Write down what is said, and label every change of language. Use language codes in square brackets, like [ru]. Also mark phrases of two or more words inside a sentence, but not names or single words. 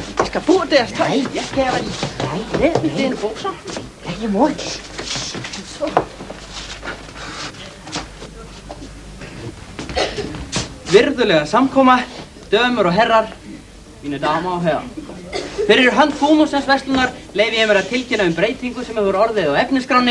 [da] Jeg skal få deres tøj. Jeg skal have det. Nej, det er en bukser. Ja, jeg må. [is] Virðulega samkoma, dömur og herrar, mínu dama og herrar. Fyrir hönd Fúmusens verslunar leyfi ég mér að tilkynna breytingu sem hefur orðið á efnisskráni.